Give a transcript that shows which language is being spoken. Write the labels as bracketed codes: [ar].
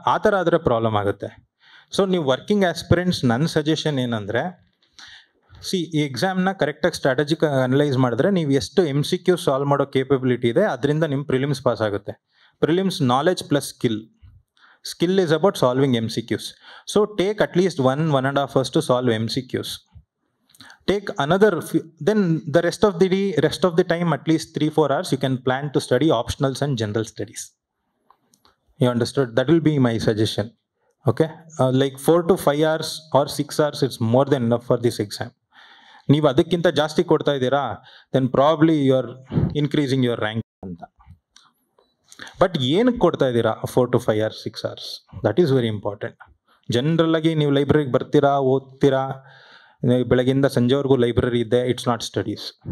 [kn] ಆ ಥರ ಆದರೆ ಪ್ರಾಬ್ಲಮ್ ಆಗುತ್ತೆ. ಸೊ ನೀವು ವರ್ಕಿಂಗ್ ಆಸ್ಪಿರೆಂಟ್ಸ್, ನನ್ನ ಸಜೆಷನ್ ಏನಂದರೆ, ಈ ಎಕ್ಸಾಮ್ನ ಕರೆಕ್ಟಾಗಿ ಸ್ಟ್ರಾಟಜಿಕ್ ಅನಲೈಸ್ ಮಾಡಿದ್ರೆ ನೀವು ಎಷ್ಟು MCQ ಸಾಲ್ವ್ ಮಾಡೋ ಕೇಪಬಿಲಿಟಿ ಇದೆ, ಅದರಿಂದ ನಿಮ್ಮ ಪ್ರಿಲಿಮ್ಸ್ ಪಾಸ್ ಆಗುತ್ತೆ. [en] Prelims knowledge plus skill is about solving MCQs. So take at least 1.5 hours to solve MCQs. Take another then the rest of the time, at least 3-4 hours, you can plan to study optionals and general studies. You understood? That will be my suggestion. Okay, like 4 to 5 hours or 6 hours, it's more than enough for this exam. [kn] ನೀವು ಅದಕ್ಕಿಂತ ಜಾಸ್ತಿ ಕೊಡ್ತಾ ಇದ್ದೀರಾ, [en] Then probably you are increasing your rank ಅಂತ. [kn] But ಏನಕ್ಕೆ ಕೊಡ್ತಾ ಇದ್ದೀರಾ 4 to 5 hours 6 hours? [en] That is very important. [kn] General ಆಗಿ ನೀವು ಲೈಬ್ರರಿಗೆ ಬರ್ತೀರಾ, ಓದ್ತೀರಾ, ಬೆಳಗಿಂದ ಸಂಜೆವರೆಗೂ ಲೈಬ್ರರಿ ಇದೆ, [en] It's not studies.